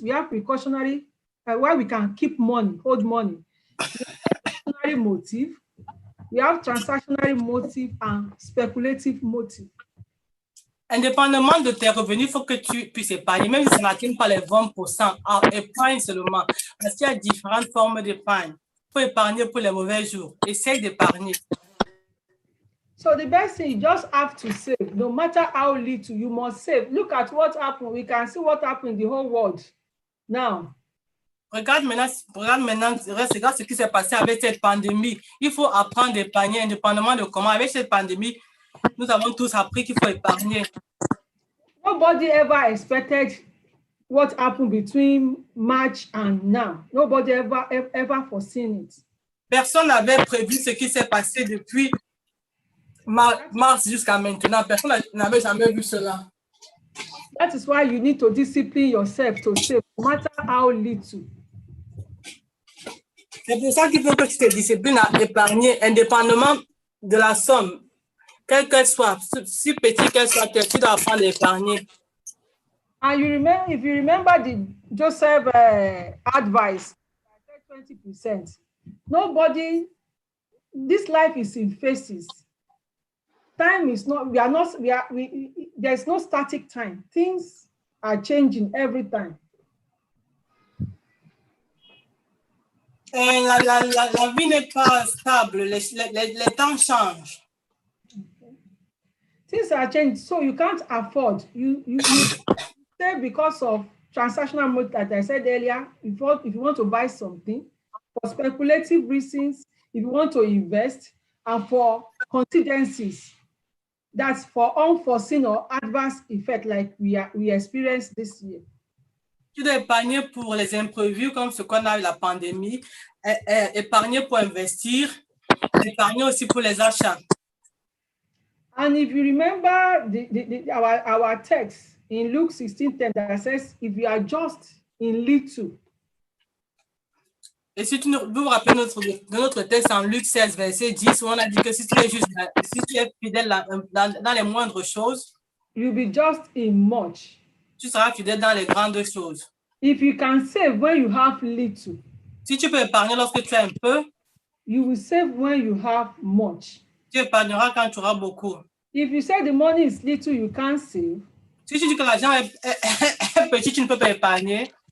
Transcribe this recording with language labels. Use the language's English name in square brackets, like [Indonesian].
[English] We have precautionary, where we can keep money, hold money. We have precautionary motive, we have transactionary motive and speculative motive. [French] indépendamment de tes revenus, il faut que tu puisses épargner, même si ça n'atteint pas les 20%. Épargne seulement. Parce qu'il y a différentes formes d'épargne. Il faut épargner pour les mauvais jours. Essaye d'épargner. [English] So the best thing, you just have to save. No matter how little, you must save. Look at what happened. We can see what happened in the whole world now. [French] Regarde maintenant, regarde ce qui s'est passé avec cette pandémie. Il faut apprendre à épargner indépendamment de comment. Avec cette pandémie, nous avons tous appris qu'il faut épargner. [English] Nobody ever expected what happened between March and now. Nobody ever foreseen it. [French] Personne n'avait prévu ce qui s'est passé depuis mars jusqu'à maintenant. Personne n'avait jamais vu cela. [English] That is why you need to discipline yourself to save, no matter how little. [French] C'est pour ça qu'il faut que tu te disciplines à épargner indépendamment de la somme. Quelle qu'elle soit, si petite qu'elle soit, tu dois apprendre à épargner. [English] And you remember, if you remember the Joseph advice, 20%. Nobody, this life is in phases. Time is not, there's no static time. Things are changing every time. [French] Et la vie n'est pas stable, les temps changent. [English] Things are changing, so you can't afford. You say because of transactional mode, that I said earlier, if you want to buy something, for speculative reasons, if you want to invest, and for contingencies, that's for unforeseen or adverse effect like we experienced this year. [French] Tu dois épargner pour les imprévus comme ce qu'on a eu la pandémie, épargner pour investir, épargner aussi pour les achats. [English] And if you remember our text in Luke 16:10 that says, if you are just in little. [French] Et si tu vous rappelez notre texte en Luc 16, verset 10, où on a dit que si tu es fidèle dans les moindres choses, [English] you'll be just in much. [French] Tu seras fidèle dans les grandes choses. [English] If you can save when you have little, [French] si tu peux épargner lorsque tu as un peu, [English] you will save when you have much. [French] Tu épargneras quand tu auras beaucoup. [English] If you say the money is little, you can't save. [French] Si tu dis que l'argent est petit, tu ne peux pas épargner.